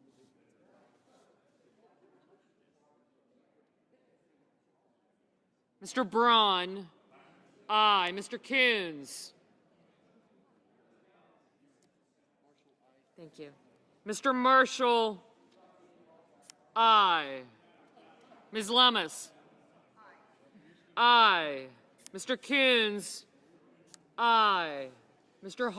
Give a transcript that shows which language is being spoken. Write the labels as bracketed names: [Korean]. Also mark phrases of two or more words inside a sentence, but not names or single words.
[English] Mr. Braun, aye. Mr. Coons. Thank you. Mr. Marshall, aye. Ms. Lummis, aye. Mr. Coons, aye. Mr.